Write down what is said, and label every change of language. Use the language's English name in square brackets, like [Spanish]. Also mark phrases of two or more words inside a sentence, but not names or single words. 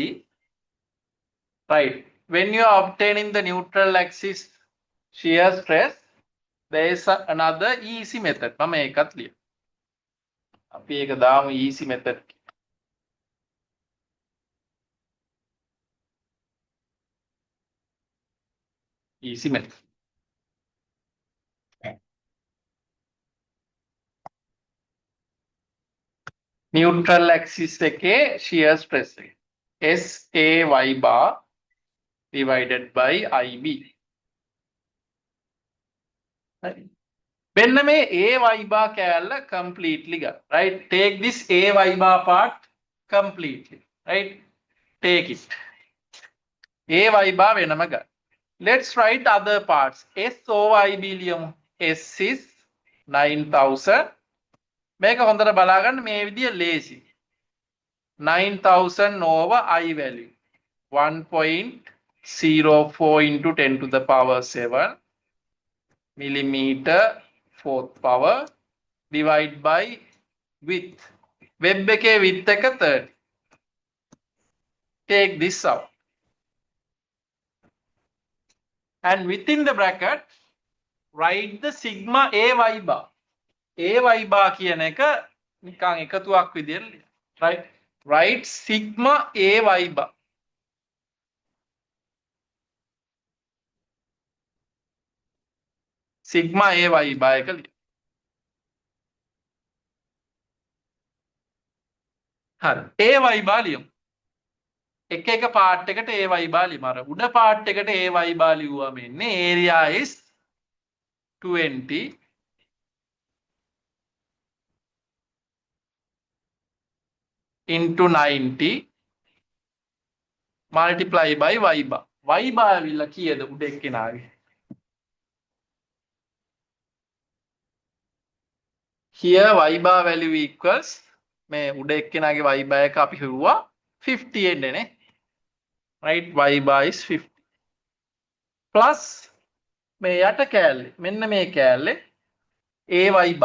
[English] Right. When you are obtaining the neutral axis shear stress, there is another easy method. [Sinhala] මම ඒකත් ලියමු. අපි ඒක දාමු [English] easy method. Easy method. Neutral axis එකේ shear stress එක. SAY bar divided by IB. [Sinhala] මෙන්න මේ AY bar කෑල්ල completely ගන්න. Right? [English] Take this AY bar part completely. Right? Take it. AY bar [Sinhala] වෙනම ගන්න. [English] Let's write other parts. SOYB ලියමු. S is 9000. [Sinhala] මේක හොඳට බලාගන්න මේ විදිය ලේසි. [English] 9000 over I value 1.04 into 10 to the power 7 millimeter fourth power divide by width. [Sinhala] Web එකේ width එක 30. [English] Take this out. And within the bracket write the sigma AY bar. [Sinhala] AY bar කියන එක නිකන් එකතුවක් විදියට ලියන්න. [English] Right? Write sigma AY bar. Sigma AY bar [Sinhala] එක ලියන්න. හරි. AY bar ලියමු. එක එක පාර්ට් එකට AY bar ලියමු. අර උඩ පාර්ට් එකට [English] AY bar [Sinhala] ලියුවා මෙන්නේ [English] area is 20 into 90 multiply by y bar. [Sinhala] y bar ඇවිල්ලා කීයද උඩ එක්කෙනාගේ? [English] Here y bar value equals [Sinhala] මේ උඩ එක්කෙනාගේ [English] y bar [Sinhala] එක අපි හිව්වා 50 එන්නේ නේ. [English] Right, y bar is 50 plus [Sinhala] මේ යට කෑල්ලේ මෙන්න මේ කෑල්ලේ [English] ay bar.